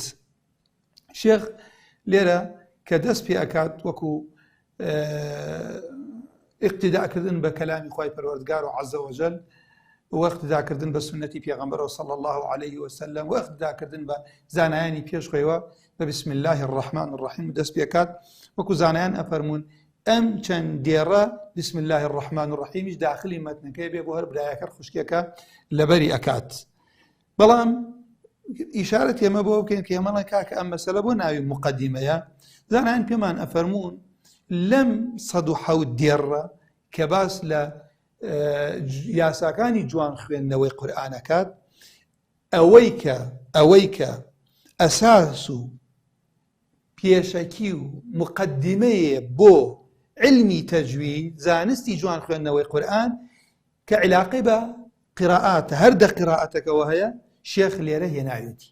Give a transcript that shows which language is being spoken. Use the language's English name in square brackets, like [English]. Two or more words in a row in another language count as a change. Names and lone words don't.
[Central Kurdish] شێخ لێرە کە دەست پێ ئەکات وەکو اقتداءکردن بە کەلامی خوای پەروەردگار و [Arabic] عەزە وەجەل [Central Kurdish] و اقتداءکردن بە سنەتی پێغەمبەرەوە [Arabic] صلی الله عليه وسلم [Central Kurdish] و اقتداءکردن بە زانایانی پێش خۆیەوە بە [Arabic] بسم الله الرحمن الرحیم [Central Kurdish] دەست پێ ئەکات وەکو زانایان ئەفەرمون ئەم چەند دێڕە بسم الله الرحمن الرحیمیش داخلی مەتنەکەی بێ بۆ هەر برایەکە خوشکێکە لەبەری ئەکات. بەڵام ئیشارەت ئێمە بۆ بکەین کە ئێمەڵێ کاکە ئەم مەسەلە بۆ ناوی مقەدیمەیە. زانایان پێمان ئەفەرمون لەم 107 دێڕە کە باس لە یاساکانی جوان خوێندنەوەی قورئانەکات ئەوەی کە ئەساس و پێشەکی و مقەدیمەیە بۆ علمی تەجوید زانستی جوان خوێندنەوەی قورئان کە علاقەی بە قراءات هەر دە قراءەتەکەوە هەیە شێخ لێرە هێناوێتی.